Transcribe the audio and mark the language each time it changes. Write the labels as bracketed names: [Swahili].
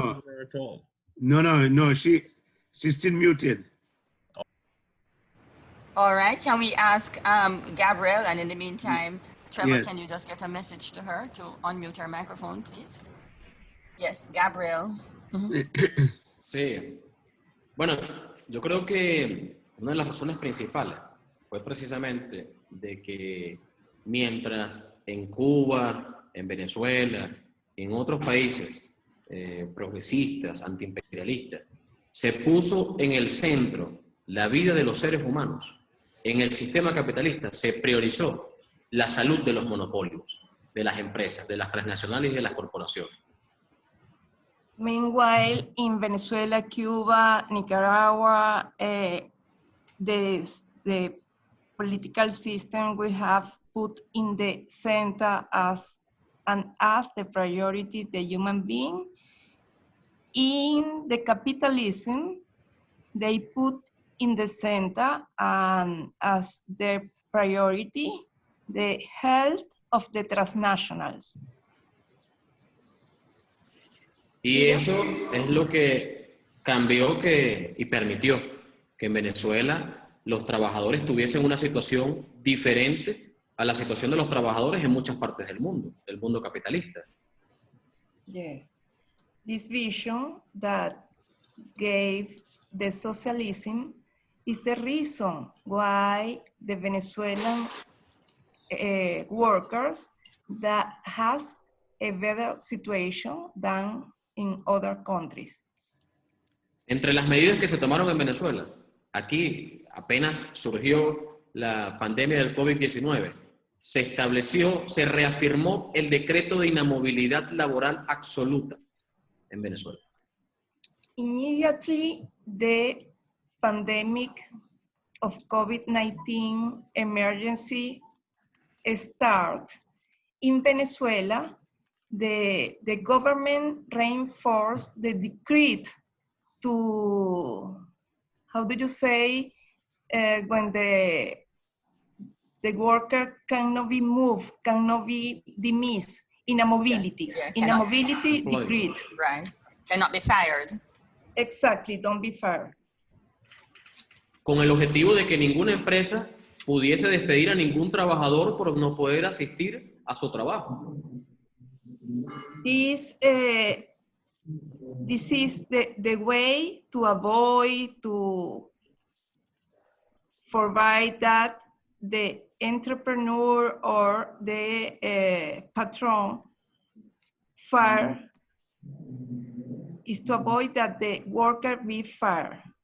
[English] seeing her at all. No, she's still muted. All right, can we ask Gabrielle, and in the meantime, Trevor, Yes. can you just get a message to her to unmute her microphone, please? Yes, Gabrielle. [Spanish] Sí. Bueno, yo creo que una de las razones principales fue precisamente de que mientras en Cuba, en Venezuela, en otros países progresistas, antiimperialistas, se puso en el centro la vida de los seres humanos, en el sistema capitalista se priorizó la salud de los monopolios, de las empresas, de las transnacionales y de las corporaciones. [English] Meanwhile, in Venezuela, Cuba, Nicaragua, the political system we have put in the center as the priority the human being. In the capitalism, they put in the center as their priority the health of the transnationals. [Spanish] Y eso es lo que cambió y permitió que en Venezuela los trabajadores tuviesen una situación diferente a la situación de los trabajadores en muchas partes del mundo capitalista. [English] Yes. This vision that gave the socialism is the reason why the Venezuelan workers that has a better situation than in other countries. [Spanish] Entre las medidas que se tomaron en Venezuela, aquí apenas surgió la pandemia del COVID-19, se reafirmó el decreto de inamovilidad laboral absoluta en Venezuela. [English] Immediately, the pandemic of COVID-19 emergency start in Venezuela, the government reinforced the decree to, how do you say, when the worker cannot be moved, cannot be dismissed, inamobility, inamobility decree. Right, cannot be fired. Exactly, don't be fired. [Spanish] Con el objetivo de que ninguna empresa pudiese despedir a ningún trabajador por no poder asistir a su trabajo. [English] This is the way to avoid, to provide that the entrepreneur or the patron fire is to avoid that the worker be fired.